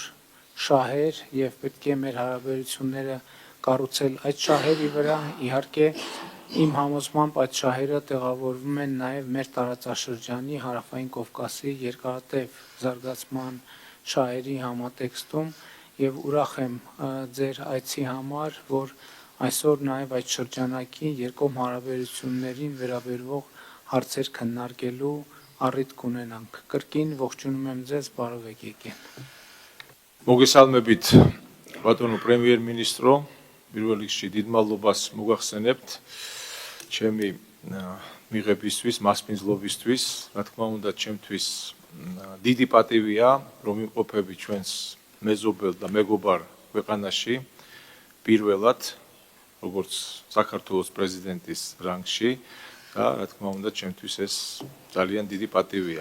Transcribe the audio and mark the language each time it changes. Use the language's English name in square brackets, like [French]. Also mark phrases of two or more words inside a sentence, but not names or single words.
[Armenian] շահեր եւ պետք է մեր հարաբերությունները կառուցել այդ շահերի վրա իհարկե իմ համոզմամբ այդ շահերը տեղավորվում են նաեւ մեր տարածաշրջանի հարավային Կովկասի երկարատև զարգացման շահերի համատեքստում եւ ուրախ եմ ձեր այցի համար, որ այսօր նաեւ այդ շրջանակի երկկողմ հարաբերություններին վերաբերող հարցեր քննարկելու առիթ կունենանք։ Կրկին ողջունում եմ ձեզ, բարով եք եկել։ [Georgian] Მოგესალმებით ბატონო პრემიერ-მინისტრო, პირველ რიგში დიდ მადლობას მოგახსენებთ ჩემი მიღებისთვის, მასპინძლობისთვის, რა თქმა უნდა, ჩემთვის დიდი პატივია, რომ იმყოფები ჩვენს მეზობელ და მეგობარ ქვეყანაში პირველად, როგორც საქართველოს პრეზიდენტის რანგში და რა თქმა უნდა, ჩემთვის ეს ძალიან დიდი პატივია.